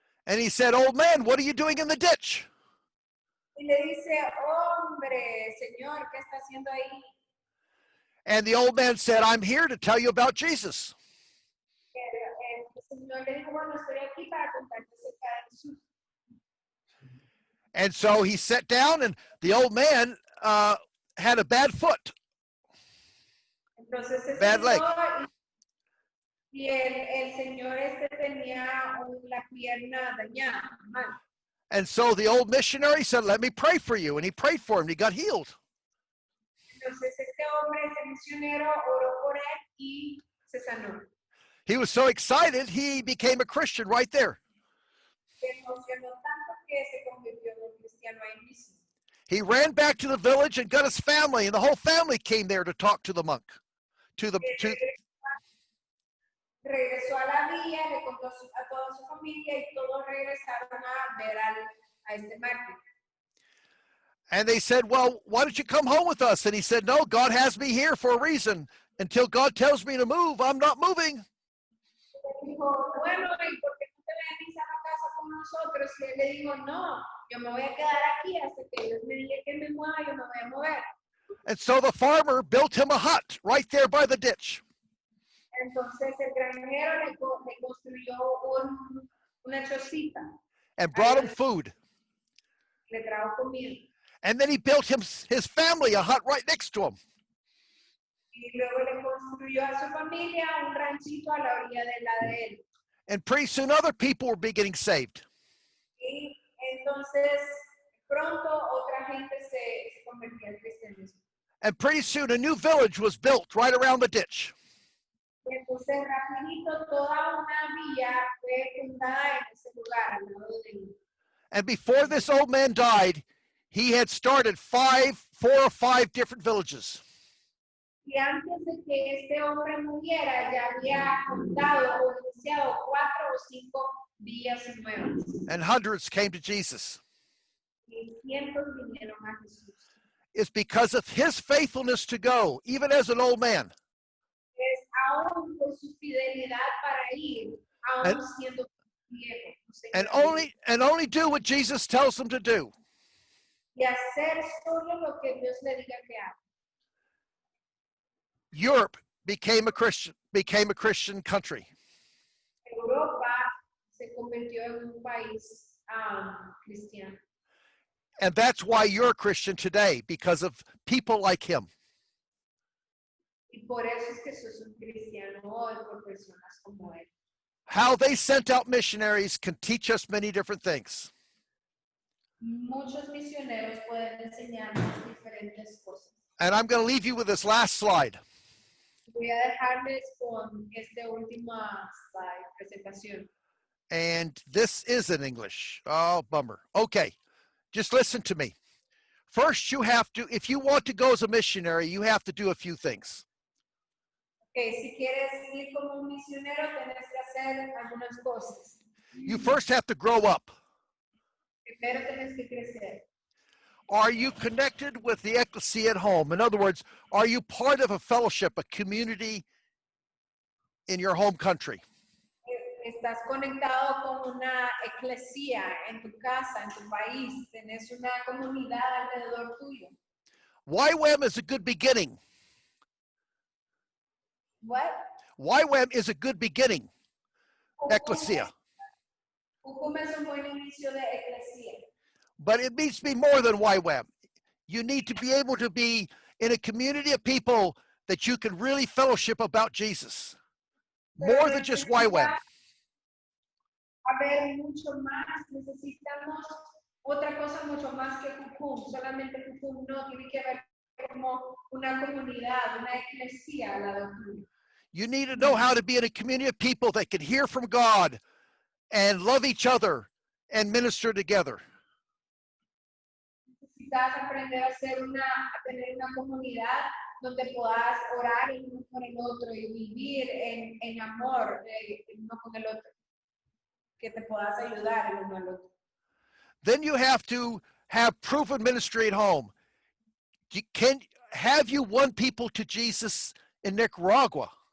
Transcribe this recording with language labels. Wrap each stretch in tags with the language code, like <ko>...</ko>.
<en>And he said, "Old man, what are you doing in the ditch?"</en> <es>Y le dice, hombre, Señor, ¿qué está haciendo ahí?</es> <en>And the old man said, "I'm here to tell you about Jesus."</en> <es>El Señor le dijo, bueno, estoy aquí para contarte acerca de Jesús.</es> <en>And so he sat down, and the old man had a bad foot.</en> <es>Entonces se</es> <en>Bad leg.</en> <es>sentó y el Señor tenía la pierna dañada, mal.</es> <en>And so the old missionary said, "Let me pray for you." And he prayed for him, and he got healed.</en> <es>Entonces hombre, misionero, oró por él y se sanó.</es> <en>He was so excited, he became a Christian right there.</en> <es>Se emocionó tanto que se convirtió en un cristiano ahí mismo.</es> <en>He ran back to the village and got his family, and the whole family came there to talk to the monk.</en> <es>Regresó a la villa, le contó a toda su familia y todos regresaron a ver a este mártir.</es> <en>And they said, "Well, why don't you come home with us?" And he said, "No, God has me here for a reason. Until God tells me to move, I'm not moving."</en> <es>Dijo, bueno, ¿y por qué no te venís a la casa con nosotros? Y él le dijo, no, yo me voy a quedar aquí hasta que Dios me diga que me mueva, yo me voy a mover.</es> <en>And so the farmer built him a hut right there by the ditch.</en> <es>Entonces el granjero le construyó una chocita.</es> <en>And brought him food.</en> <es>Le trajo comida.</es> <en>And then he built his family a hut right next to him.</en> <es>Y luego le construyó a su familia un ranchito a la orilla de la de él.</es> <en>And pretty soon other people were getting saved.</en> <es>Y entonces pronto otra gente se convirtió al cristianismo.</es> <en>And pretty soon a new village was built right around the ditch.</en> <es>Y entonces rapidito toda una villa fue fundada en ese lugar al lado de él.</es> <en>And before this old man died, he had started 4 or 5 different villages.</en> <es>Y antes de que este hombre muriera, ya había fundado o iniciado 4 o 5 villas nuevas.</es> <en>And hundreds came to Jesus.</en> <es>Y cientos vinieron a Jesús.</es> <en>It's because of his faithfulness to go, even as an old man.</en> <es>Es aún por su fidelidad para ir, aún siendo viejo.</es> <en>And only do what Jesus tells them to do.</en> <es>Y hacer solo lo que Dios le diga que haga.</es> <en>Europe became a Christian country.</en> <es>Europa se convirtió en un país cristiano.</es> <en>And that's why you're a Christian today, because of people like him.</en> <es>Y por eso es que sos un cristiano hoy, por personas como él.</es> <en>How they sent out missionaries can teach us many different things.</en> <es>Muchos misioneros pueden enseñarnos diferentes cosas.</es> <en>And I'm going to leave you with this last slide.</en> <es>Voy a dejarles con esta última presentación.</es> <en>And this is in English. Oh, bummer. Okay, just listen to me. First, you have to, if you want to go as a missionary, you have to do a few things.</en> <es>Okay, si quieres ir como un misionero, tienes que hacer algunas cosas.</es> <en>You first have to grow up.</en> <es>Primero tienes que crecer.</es> <en>Are you connected with the ecclesia at home? In other words, are you part of a fellowship, a community in your home country?</en> <es>Estás conectado con una eclesía en tu casa, en tu país. Tienes una comunidad alrededor tuyo.</es> <en>YWAM is a good beginning. What? YWAM is a good beginning.</en> <es>Ecclesia. Ucum es un buen inicio de eclesia.</es> <en>But it needs to be more than YWAM. You need to be able to be in a community of people that you can really fellowship about Jesus. More than just YWAM.</en> <es>Haber mucho más, necesitamos otra cosa mucho más que Cucum. Solamente Cucum no, tiene que ver como una comunidad, una eclesia al lado tuyo.</es> <en>You need to know how to be in a community of people that can hear from God and love each other and minister together.</en> <es>Necesitas aprender a tener una comunidad donde puedas orar el uno por el otro y vivir en amor el uno con el otro. Que te puedas ayudar el uno al otro.</es> <en>Then you have to have proven ministry at home. Have you won people to Jesus in Nicaragua?</en>